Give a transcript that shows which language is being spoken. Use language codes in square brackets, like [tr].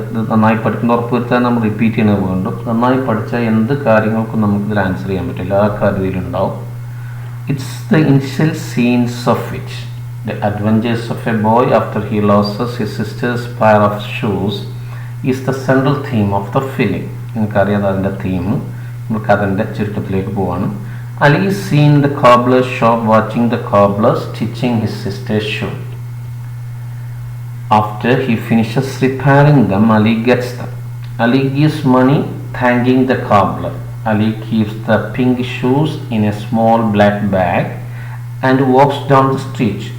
[ml] നന്നായി പഠിക്കുന്ന ഉറപ്പുവരുത്താൻ നമ്മൾ റിപ്പീറ്റ് ചെയ്യുന്നത് വീണ്ടും നന്നായി പഠിച്ചാൽ എന്ത് കാര്യങ്ങൾക്കും നമുക്കിതിൽ ആൻസർ ചെയ്യാൻ പറ്റില്ല ആ കാര്യത്തിലുണ്ടാവും. [en] It's the initial scenes of which the adventures of a boy after he loses his sister's pair of shoes is the central theme of the film. [ml] നിങ്ങൾക്കറിയാം അതിൻ്റെ തീം. നമുക്ക് അതിൻ്റെ ചുരുക്കത്തിലേക്ക് പോവാണ്. [en] Ali is seen in the cobbler's shop watching the cobbler stitching his sister's shoe. After he finishes repairing them, Ali gets them. Ali gives money thanking the cobbler. Ali keeps the pink shoes in a small black bag and walks down the street.